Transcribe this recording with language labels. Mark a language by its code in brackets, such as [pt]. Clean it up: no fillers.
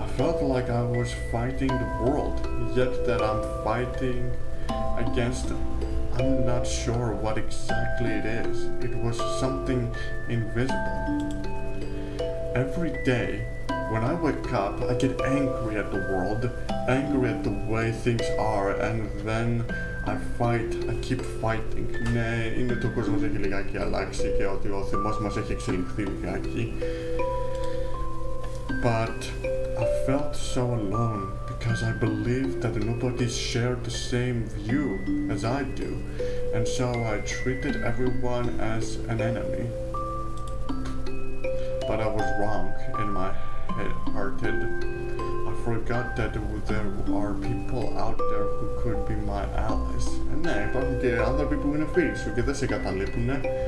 [en] I felt like I was fighting the world, yet that I'm fighting against, I'm not sure what exactly it is. It was something invisible. Every day, when I wake up, I get angry at the world, angry at the way things are, and then I fight, I keep fighting. [el] Ναι, είναι το κόσμος έχει λιγάκι αλλάξει και ότι ο θυμός μας έχει εξελιχθεί λιγάκι. [en] But I felt so alone because I believed that nobody shared the same view as I do, and so I treated everyone as an enemy. But I was wrong in my hearted. I forgot that there are people out there who could be my allies. [el] Ναι, υπάρχουν και άνθρωποι που είναι φίλοι σου και δεν σε καταλείπουνε.